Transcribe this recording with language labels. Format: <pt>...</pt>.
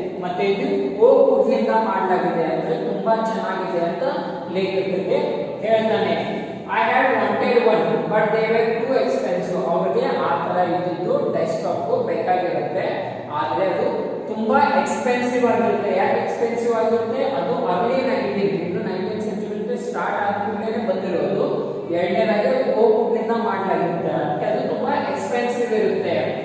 <kn>ಮತ್ತೆ ಇದು ಓಕ್ ವುಡ್ನಿಂದ ಮಾಡಲಾಗಿದೆ, ಅಂದ್ರೆ ತುಂಬಾ ಚೆನ್ನಾಗಿದೆ ಅಂತ ಲೇಖಕರಿಗೆ ಹೇಳ್ತಾನೆ.</kn> <en>I had wanted one but they were too expensive.</en> <kn>ಅವರಿಗೆ ಆ ತರ ಇದ್ದಿದ್ದು ಡೆಸ್ಕ್ಟಾಪ್ ಬೇಕಾಗಿರುತ್ತೆ, ಆದ್ರೆ ಅದು ತುಂಬಾ ಎಕ್ಸ್ಪೆನ್ಸಿವ್ ಆಗಿರುತ್ತೆ. ಯಾಕೆ ಎಕ್ಸ್ಪೆನ್ಸಿವ್ ಆಗಿರುತ್ತೆ, ಅದು ಅರ್ಲಿ 19th century ಸ್ಟಾರ್ಟ್ ಆದ್ಮೇಲೆ ಬಂದಿರೋದು. ಎರಡನೇದಾಗಿ ಓಕ್ ವುಡ್ನಿಂದ ಮಾಡಲಾಗಿರುತ್ತೆ, ಅದಕ್ಕೆ ಅದು ತುಂಬಾ ಎಕ್ಸ್ಪೆನ್ಸಿವ್ ಇರುತ್ತೆ.</kn>